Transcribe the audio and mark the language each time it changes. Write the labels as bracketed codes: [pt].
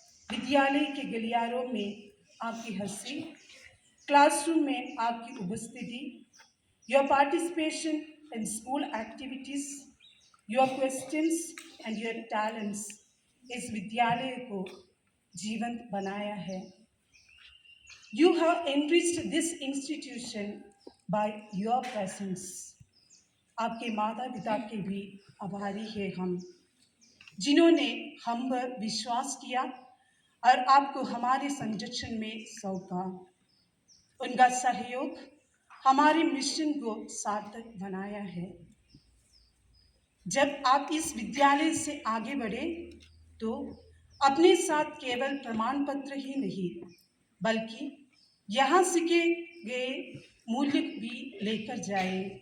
[hi] विद्यालय के गलियारों में आपकी हंसी, क्लासरूम में आपकी उपस्थिति, [en] your participation in school activities, your questions and your talents [hi] इस विद्यालय को जीवंत बनाया है। [en] You have enriched this institution by your presence. [hi] आपके माता पिता के भी आभारी है हम, जिन्होंने हम पर विश्वास किया और आपको हमारे संरक्षण में सौंपा। उनका सहयोग हमारे मिशन को सार्थक बनाया है। जब आप इस विद्यालय से आगे बढ़े तो अपने साथ केवल प्रमाण पत्र ही नहीं बल्कि यहाँ सीखे गए मूल्य भी लेकर जाए।